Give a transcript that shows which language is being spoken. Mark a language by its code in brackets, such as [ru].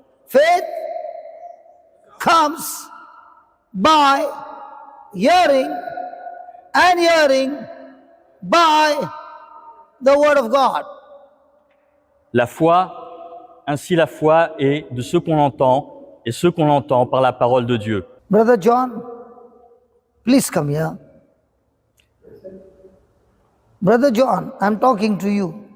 [en] faith comes by hearing, and hearing by the word of God. [fr] La foi, ainsi la foi est de ce qu'on entend, et ce qu'on entend par la parole de Dieu. [en] Brother John, please come here. Brother John, I'm talking to you.